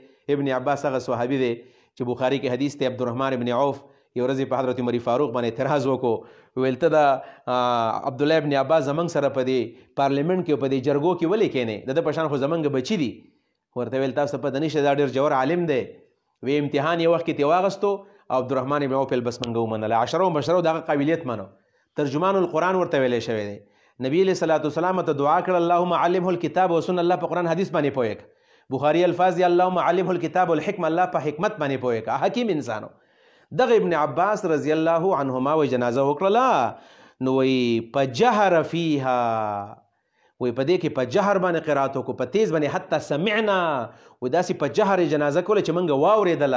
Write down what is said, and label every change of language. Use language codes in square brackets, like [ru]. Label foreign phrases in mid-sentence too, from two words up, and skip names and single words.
[ps] ابن عباس هغه صحابي دی چې بخاری کې حدیث ته عبدالرحمن ابن عوف یو ورځ په حضرت عمر فاروق باندې اعتراض وکړو، ویل ته د عبد الله ابن عباس زمنګ سره په دې پارلیمنت کې په دې جرګو کې ولې کېنې، د په شان خو زمنګ بچی دي. ورته ویل تاسو په دنيشه دا ډېر جوړ عالم دی، وی امتحان یو وخت کې تی واغستو او عبدالرحمن ابن عوف بس منګو منله، عشره مبشره دغه قابلیت منو، ترجمان القرآن ورته ویلې شوی دی. نبی [ar] علیہ الصلوۃ والسلام [ps] ته دعا کړ [ar] اللهم علمه الكتاب والسنه، [ps] الله په قرآن حدیث باندې پوهیک. بخاری الفاظ دی [ar] اللهم علمه الكتاب والحکمه، [ps] الله په حکمت باندې پوهیک، حکیم انسانو. دغه ابن عباس [ar] رضی الله عنهما [ps] وی جنازه وکړه، نو وی په [ar] جهر فیها، [ps] وی په دې کې په جهر باندې قرات وکړو، په تیز باندې [ar] حتی سمعنا، [ps] و داسې په جهر جنازه کوله چې موږ واورېدله.